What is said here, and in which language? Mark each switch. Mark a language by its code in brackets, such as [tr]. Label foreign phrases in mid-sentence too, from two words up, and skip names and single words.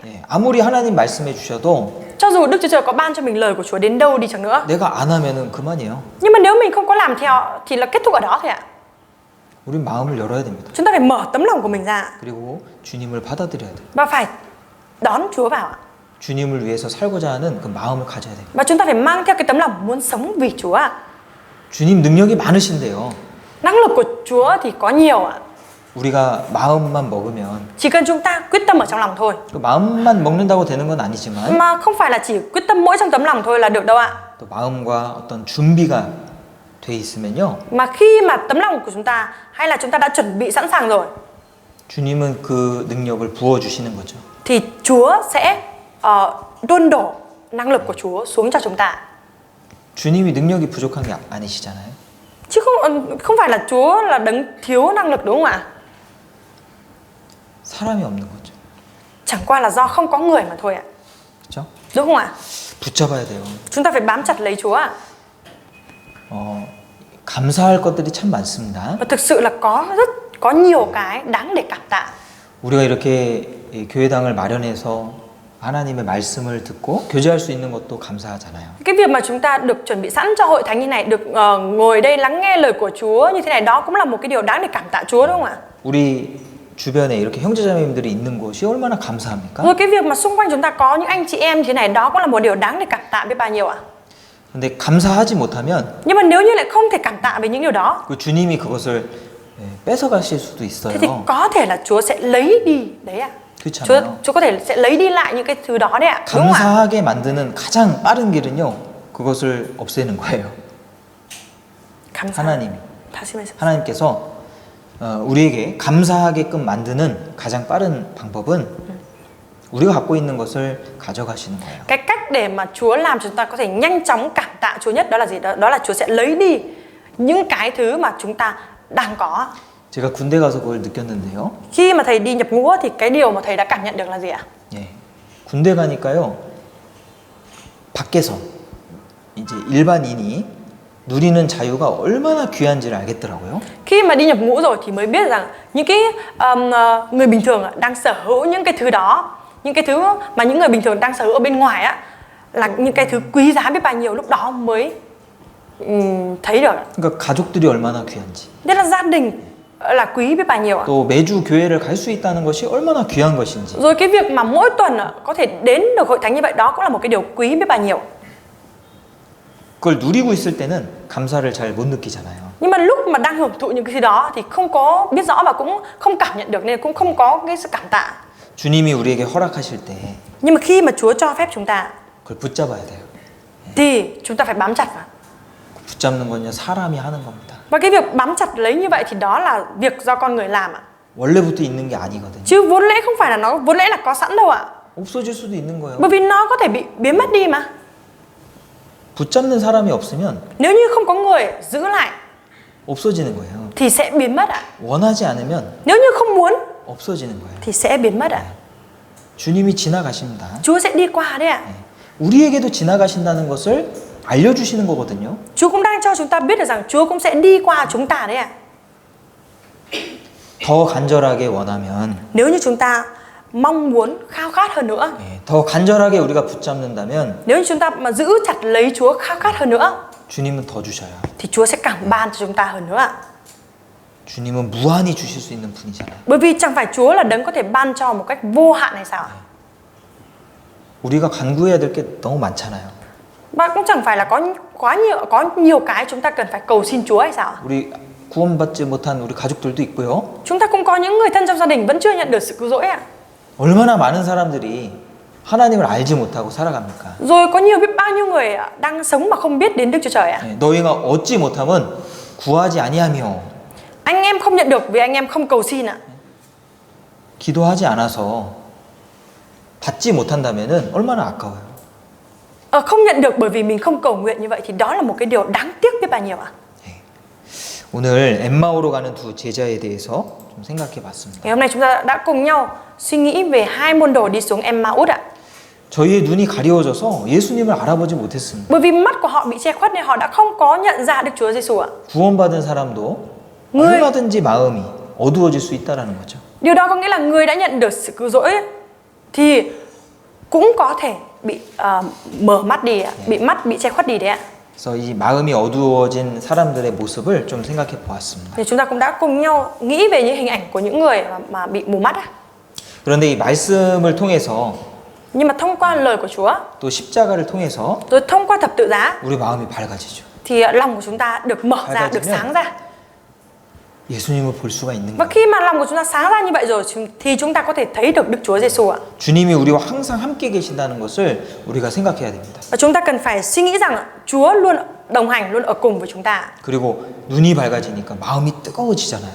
[ko] 예, 아무리 하나님 말씀해 주셔도 [vi] Cho dù Đức Chúa Trời có ban cho mình lời của Chúa đến đâu đi chăng nữa, [ko] 내가 안 하면은 그만이에요. [vi] nhưng mà nếu mình không có làm theo thì là kết thúc ở đó thôi ạ. [ko] 우린 마음을 열어야 됩니다. [vi] Chúng ta phải mở tấm lòng của mình ra [ko] 그리고 주님을 받아들여야 돼요. [vi] và phải đón Chúa vào ạ. [ko] 주님을 위해서 살고자 하는 그 마음을 가져야 돼요. [vi] Và chúng ta phải mang theo cái tấm lòng muốn sống vì Chúa ạ. [ko] 주님 능력이 많으신데요. [vi] Năng lực của Chúa thì có nhiều ạ. [ko] 우리가 마음만 먹으면 [vi] Chỉ cần chúng ta quyết tâm ở trong lòng thôi. [ko] 그 마음만 먹는다고 되는 건 아니지만 [vi] Mà không phải là chỉ quyết tâm mỗi trong tấm lòng thôi là được đâu ạ. [ko] 또 마음과 어떤 준비가 돼 있으면요. [vi] Mà khi mà tấm lòng của chúng ta hay là chúng ta đã chuẩn bị sẵn sàng rồi [ko] 주님은 그 능력을 부어 주시는 거죠. [vi] thì Chúa sẽ đôn đổ năng lực của Chúa xuống cho chúng ta. [ko] 주님이 능력이 부족한 게 아니시잖아요. [vi] Chứ không phải là Chúa là đấng thiếu năng lực đúng không ạ? [ko] 사람이 없는 거죠. [vi] Chẳng qua là do không có người mà thôi ạ. [ko] 그렇죠? [vi] Đúng không ạ? [ko] 붙잡아야 돼요. [vi] Chúng ta phải bám chặt lấy Chúa ạ. [ko] 감사할 것들이 참 많습니다. [vi] Và thực sự là có nhiều cái đáng để cảm tạ. [ko] 우리가 이렇게 교회당을 마련해서 하나님의 말씀을 듣고 교제할 수 있는 것도 감사하잖아요. [vi] Cái việc mà chúng ta được chuẩn bị sẵn cho hội thánh như này, được ngồi đây lắng nghe lời của Chúa như thế này, đó cũng là một cái điều đáng để cảm tạ Chúa đúng không ạ? [ko] 우리 주변에 이렇게 형제자매님들이 있는 곳이 얼마나 감사합니까? [vi] Rồi cái việc mà xung quanh chúng ta có những anh chị em như thế này, đó cũng là một điều đáng để cảm tạ biết bao nhiêu ạ? [ko] 근데 감사하지 못하면 [vi] Nhưng mà nếu như lại không thể cảm tạ về những điều đó [ko] 그 주님이 그것을 뺏어가실 수도 [vi] thế thì [ko] 있어요. [vi] có thể là Chúa sẽ lấy đi đấy ạ. [ko] 그렇잖아요. [vi] Chúa có thể sẽ lấy đi lại những cái thứ đó đấy ạ. Đúng không ạ? [ko] 감사하게 만드는 가장 빠른 길은요. 그것을 없애는 거예요. 하나님이. 다시 말씀. 하나님께서 우리에게 감사하게끔 만드는 가장 빠른 방법은 우리가 갖고 있는 것을 가져가시는 거예요. [vi] Cái cách để mà Chúa làm chúng ta có thể nhanh chóng cảm tạ Chúa nhất đó là gì? Đó là Chúa sẽ lấy đi những cái thứ mà chúng ta đang có. [ko] 제가 군대 가서 그걸 느꼈는데요. [vi] Khi mà thầy đi nhập ngũ thì cái điều mà thầy đã cảm nhận được là gì ạ? [ko] 예, 군대 가니까요. 밖에서 이제 일반인이 누리는 자유가 얼마나 귀한지를 알겠더라고요. [vi] Khi mà đi nhập ngũ rồi thì mới biết rằng những cái người bình thường đang sở hữu những cái thứ đó, những cái thứ mà những người bình thường đang sở hữu ở bên ngoài á, là những cái thứ quý giá biết bao nhiêu, lúc đó mới thấy được. [ko] 그러니까 가족들이 얼마나 귀한지. [vi] Nhất là gia đình là quý biết bao nhiêu ạ. [ko] 또 매주 교회를 갈 수 있다는 것이 얼마나 귀한 것인지. [vi] Rồi cái việc mà mỗi tuần có thể đến được hội thánh như vậy, đó cũng là một cái điều quý biết bao nhiêu. [ko] 그걸 누리고 있을 때는 감사를 잘 못 느끼잖아요. [vi] Nhưng mà lúc mà đang hưởng thụ những cái thứ đó thì không có biết rõ và cũng không cảm nhận được nên cũng không có cái sự cảm tạ. [ko] 주님이 우리에게 허락하실 때 [vi] Nhưng mà khi mà Chúa cho phép chúng ta [ko] 그걸 붙잡아야 돼요. [vi] thì chúng ta phải bám chặt vào. [ko] 붙잡는 건요 사람이 하는 겁니다. [vi] Và cái việc bám chặt lấy như vậy thì đó là việc do con người làm ạ. [ko] 원래부터 있는 게 아니거든요. [vi] Chứ vốn lẽ không phải là nó vốn lẽ là có sẵn đâu ạ. [ko] 없어질 수도 있는 거예요. [vi] Bởi vì nó có thể bị biến mất đi mà. [ko] 붙잡는 사람이 없으면 [vi] Nếu như không có người giữ lại [ko] 없어지는 거예요. [vi] thì sẽ biến mất ạ. [ko] 원하지 않으면 [vi] Nếu như không muốn [ko] 없어지는 거예요. [vi] thì sẽ biến mất ạ. [ko] 주님이 지나가십니다. [vi] Chúa sẽ đi qua đấy ạ. [ko] 우리에게도 지나가신다는 것을 알려주시는 거거든요. [vi] Chúa cũng đang cho chúng ta biết được rằng Chúa cũng sẽ đi qua chúng ta đấy ạ. [ko] 더 간절하게 원하면 [vi] Nếu như chúng ta mong muốn khao khát hơn nữa. [ko] 예, 더 간절하게 우리가 붙잡는다면 [vi] Nếu như chúng ta mà giữ chặt lấy Chúa, khao khát hơn nữa, [ko] 주님은 더 주셔요. [vi] thì Chúa sẽ càng ban cho chúng ta hơn nữa. [ko] 주님은 무한히 주실 수 있는 분이잖아요. [vi] Bởi vì chẳng phải Chúa là đấng có thể ban cho một cách vô hạn hay sao? [ko] 우리가 간구해야 될 게 너무 많잖아요. [vi] Và cũng chẳng phải là có nhiều cái chúng ta cần phải cầu xin Chúa hay sao? [ko] 우리 구원받지 못한 우리 가족들도 있고요. [vi] Chúng ta cũng có những người thân trong gia đình vẫn chưa nhận được sự cứu rỗi ạ. [ko] 얼마나 많은 사람들이 하나님을 알지 못하고 살아갑니까? [vi] Rồi có biết bao nhiêu người đang sống mà không biết đến Đức Chúa Trời ạ. [ko] 예, 너희가 얻지 못하면 구하지 아니하며 [vi] Anh em không nhận được vì anh em không cầu xin ạ. [ko] 기도하지 않아서 받지 못한다면은 얼마나 아까워요. [vi] Không nhận được bởi vì mình không cầu nguyện như vậy thì đó là một cái điều đáng tiếc biết bao nhiêu ạ. [ko] 오늘 엠마오로 가는 두 제자에 대해서 좀 생각해봤습니다. [vi] Ngày hôm nay chúng ta đã cùng nhau suy nghĩ về hai môn đồ đi xuống Emmaus ạ. [ko] 저희의 눈이 가려워져서 예수님을 알아보지 못했습니다. [vi] Bởi vì mắt của họ bị che khuất nên họ đã không có nhận ra Đức Chúa Giêsu ạ. [ko] 구원받은 사람도 [vi] người [ko] 얼마든지 마음이 어두워질 수 있다라는 거죠. [vi] Điều đó có nghĩa là người đã nhận được sự cứu rỗi thì cũng có thể bị mở mắt đi, bị che khuất đi đấy ạ. [ko] 그래서 이 마음이 어두워진 사람들의 모습을 좀 생각해 보았습니다. [vi] Thì chúng ta cũng đã cùng nhau nghĩ về những hình ảnh của những người mà bị mù mắt ạ. [ko] 그런데 이 말씀을 통해서 [vi] Nhưng mà thông qua lời của Chúa, [ko] 또 십자가를 통해서 [vi] rồi thông qua thập tự giá [ko] 우리 마음이 밝아지죠. [vi] thì lòng của chúng ta được mở ra, được sáng ra. [ko] 예수님을 볼 수가 있는 [vi] Và [ko] 거예요. [vi] khi mà lòng của chúng ta sáng ra như vậy rồi thì chúng ta có thể thấy được Đức Chúa Giêsu ạ. [ko] 주님이 우리와 항상 함께 계신다는 것을 우리가 생각해야 됩니다. [vi] Và chúng ta cần phải suy nghĩ rằng Chúa luôn đồng hành, luôn ở cùng với chúng ta. [ko] 그리고 눈이 밝아지니까 마음이 뜨거워지잖아요.